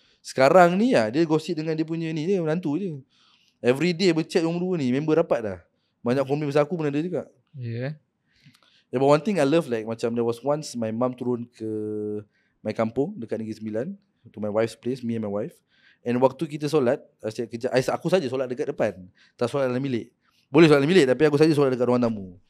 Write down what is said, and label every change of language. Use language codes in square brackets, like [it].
[ms] Sekarang ni dia gosip dengan dia punya ni, dia menantu je. [en] Every day [ms] berchat nombor 2 ni, member rapat dah. Banyak komen pasal aku pun ada juga. [en] Yeah. But one thing I love, like macam there was once my mum [ms] turun ke [en] my kampung [ms] dekat [en] Negeri Sembilan, to my wife's place, me and my wife. [ms] And waktu kita solat, aku saja solat dekat depan. Tak solat dalam bilik. Boleh solat dalam bilik, tapi aku saja solat dekat ruang tamu.